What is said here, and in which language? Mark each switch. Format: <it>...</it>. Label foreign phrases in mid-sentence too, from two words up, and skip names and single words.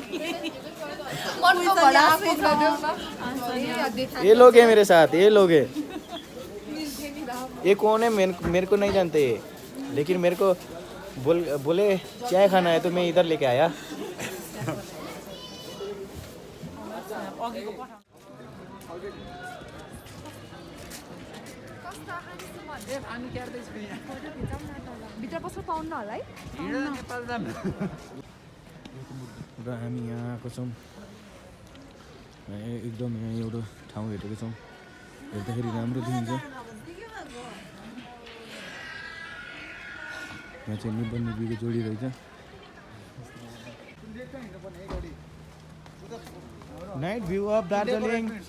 <hi>ये लोग हैं मेरे साथ ये लोग हैं ये कौन है मेरे को नहीं जानते लेकिन मेरे को बोले चाय खाना है तो मैं इधर लेके आया</hi> <ne>भित्र पस्न पाउन्न होला है र हामी यहाँ आएको छौँ एकदम यहाँ एउटा ठाउँ हेरेको छौँ हेर्दाखेरि राम्रो देखिन्छ यहाँ चाहिँ निबन निबीको जोडी रहेछ</ne> <en>night view of Darjeeling</en>